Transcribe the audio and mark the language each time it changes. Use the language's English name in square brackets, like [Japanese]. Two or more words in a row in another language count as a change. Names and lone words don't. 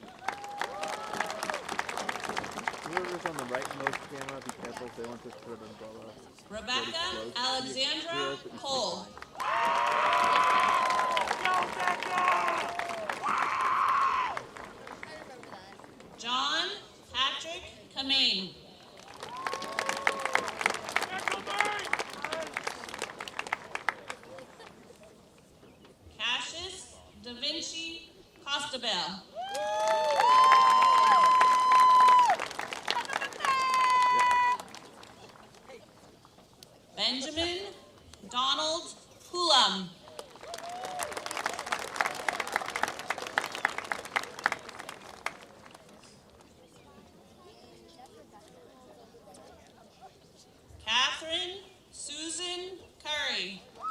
[English] Whoever's on the rightmost camera, be careful if they want to put an umbrella. Rebecca Alexandra Cole. John Patrick Kamain. Cassius Da Vinci Costabel. Benjamin Donald Hulam. Catherine Susan Curry.